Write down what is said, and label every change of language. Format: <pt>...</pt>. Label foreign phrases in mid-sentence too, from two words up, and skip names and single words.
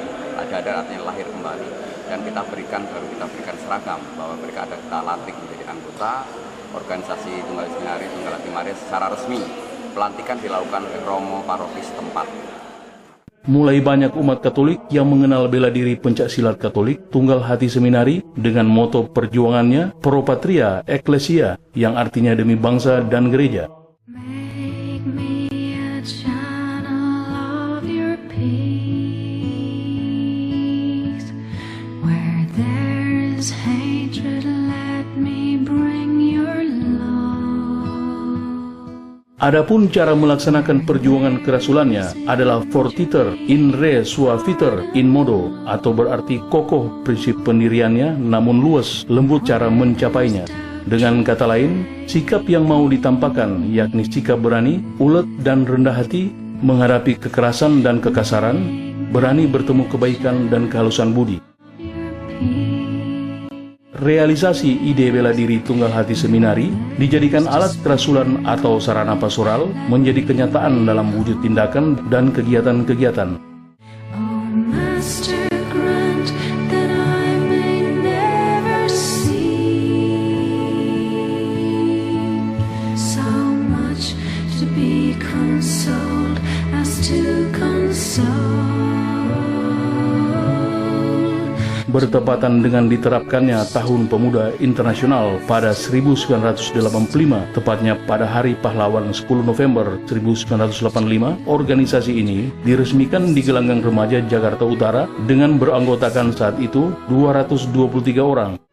<id>Dadar artinya lahir kembali. dan baru kita berikan seragam, bahwa mereka ada kita latih menjadi anggota organisasi Tunggal Seminari Tunggal Hati Maria secara resmi. Pelantikan dilakukan oleh Romo paroki setempat. Mulai banyak umat Katolik yang mengenal bela diri pencaksilat Katolik Tunggal Hati Seminari dengan moto perjuangannya</id> <la>Pro Patria Ecclesia,</la> <id>yang artinya demi bangsa dan gereja.</id> <en>Make me a channel of your peace. Where there is hatred, let me bring your love.</en> <id>Adapun cara melaksanakan perjuangan kerasulannya adalah</id> <la>fortiter in re suaviter in modo,</la> <id>atau berarti kokoh prinsip pendiriannya namun luas lembut cara mencapainya. Dengan kata lain, sikap yang mau ditampakkan yakni sikap berani, ulet dan rendah hati menghadapi kekerasan dan kekasaran, berani bertemu kebaikan dan kehalusan budi. Realisasi ide bela diri Tunggal Hati Seminari dijadikan alat kerasulan atau sarana pastoral menjadi kenyataan dalam wujud tindakan dan kegiatan-kegiatan.</id> <en>Oh, Master, grant that I may never see so much to be consoled as to console.</en> <id>Bertepatan dengan diterapkannya Tahun Pemuda Internasional pada 1985, tepatnya pada Hari Pahlawan 10 November 1985, organisasi ini diresmikan di Gelanggang Remaja Jakarta Utara dengan beranggotakan saat itu 223 orang.</id>